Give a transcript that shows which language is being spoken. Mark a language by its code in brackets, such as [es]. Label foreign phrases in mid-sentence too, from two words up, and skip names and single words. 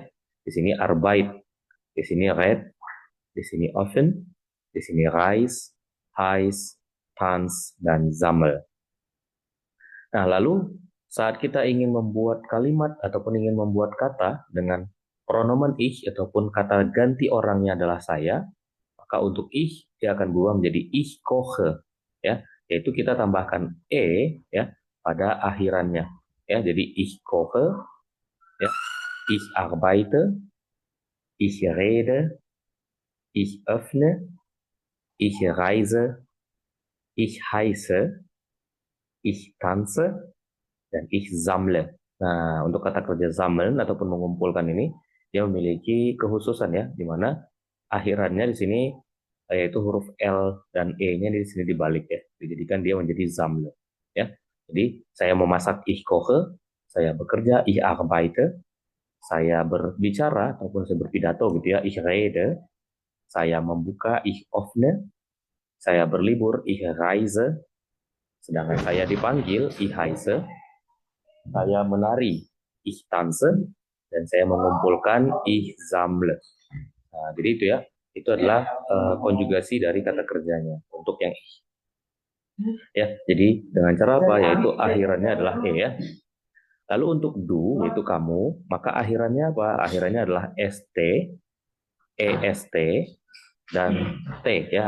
[id] Di sini Arbeit, di sini Red, di sini Oven, di sini Reis, Heiß, Tanz, dan Sammel. Nah, lalu saat kita ingin membuat kalimat ataupun ingin membuat kata dengan pronomen ich ataupun kata ganti orangnya adalah saya, maka untuk ich dia akan berubah menjadi [de] ich koche, [id] ya, yaitu kita tambahkan ya pada akhirannya, ya. [de] Jadi ich koche, ya, ich arbeite, ich rede, ich öffne, ich reise, ich heiße, ich tanze, dan ich sammle. [id] Nah, untuk kata kerja sammeln ataupun mengumpulkan ini, dia memiliki kekhususan, ya, di mana akhirannya di sini yaitu huruf L dan E-nya di sini dibalik, ya. Dijadikan dia menjadi sammle, ya. Jadi, saya memasak, [de] ich koche, [id] saya bekerja, [de] ich arbeite, [id] saya berbicara ataupun saya berpidato gitu, ya, [de] ich rede, [id] saya membuka, [de] ich öffne, [id] saya berlibur, [de] ich reise, [id] sedangkan saya dipanggil, [de] ich heiße, [id] saya menari, [de] ich tanze, [id] dan saya mengumpulkan, [de] ich sammle. [id] Nah, jadi itu, ya, itu adalah konjugasi dari kata kerjanya untuk yang ich. Ya, jadi dengan cara apa? Yaitu akhirannya adalah e, ya. Lalu untuk do, yaitu kamu, maka akhirannya apa? Akhirannya adalah st, est, dan t, ya.